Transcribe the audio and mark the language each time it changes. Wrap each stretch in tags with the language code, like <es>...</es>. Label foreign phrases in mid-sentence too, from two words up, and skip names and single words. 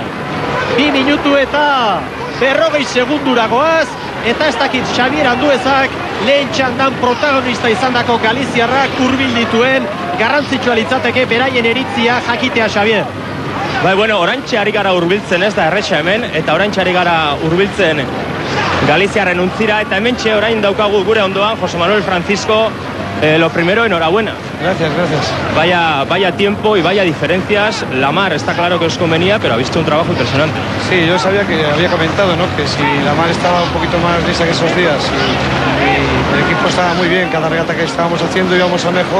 <eu>2 minutu eta 40 segundura goaz, eta ez dakit Xabier Anduezak lehen txandan protagonista izandako Galiziarrak hurbil dituen, garrantzitsua litzateke beraien eritzia jakitea, Xabier. Bai, bueno, orantxe ari gara hurbiltzen, ez da erretxa hemen, eta orantxe ari gara hurbiltzen Galiziarren untzira, eta hementxe orain daukagu gure ondoan José Manuel Francisco.</eu> <es>Lo primero, enhorabuena. Gracias. Vaya tiempo y vaya diferencias. La mar está claro que os convenía, pero ha visto un trabajo impresionante. Sí, yo sabía que había comentado, ¿no?, que si la mar estaba un poquito más lisa que esos días y el equipo estaba muy bien, cada regata que estábamos haciendo íbamos a mejor.</es>